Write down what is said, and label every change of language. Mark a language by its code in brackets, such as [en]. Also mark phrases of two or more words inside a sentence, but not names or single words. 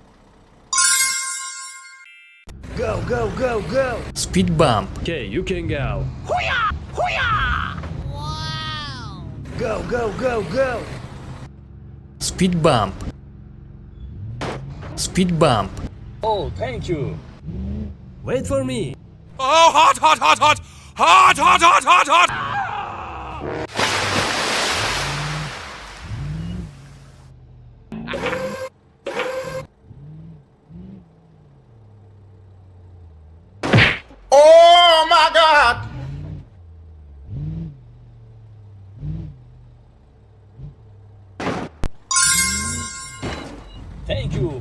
[en] Go, go, go, go. Speed bump. Okay, you can go. Hoo-yah! Hoo-yah! Wow! Go, go, go, go. Speed bump. Speed bump. Oh, thank you. Wait for me. Oh, hot, hot, hot, hot! Hot, hot, hot, hot, hot! Oh my God! Thank you.